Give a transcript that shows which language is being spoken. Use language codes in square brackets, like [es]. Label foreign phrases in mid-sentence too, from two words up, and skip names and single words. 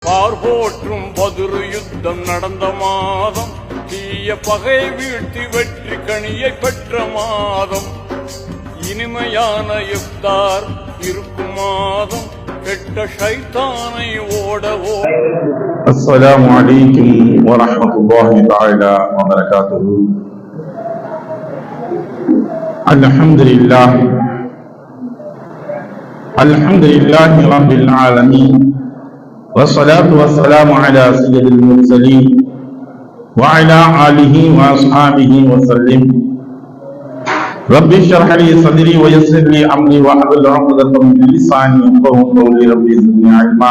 [ta] பார்போற்றும் பதிரு யுத்தம் நடந்த மாதம், தீய பகை வீழ்த்தி வெற்றி கனியை பெற்ற மாதம், இனிமையான இஃப்தார் இருக்கும் மாதம், கெட்ட ஷைத்தானை ஓடவோ. [ar] السلام عليكم ورحمة الله تعالى وبركاته. الحمد لله رب العالمين. والصلاة والسلام على سيد المرسلين وعلى آله وأصحابه وسلم. رب اشرح لي صدري ويسر لي أمري واحلل عقدة من لساني يفقهوا قولي. رب زدني علما.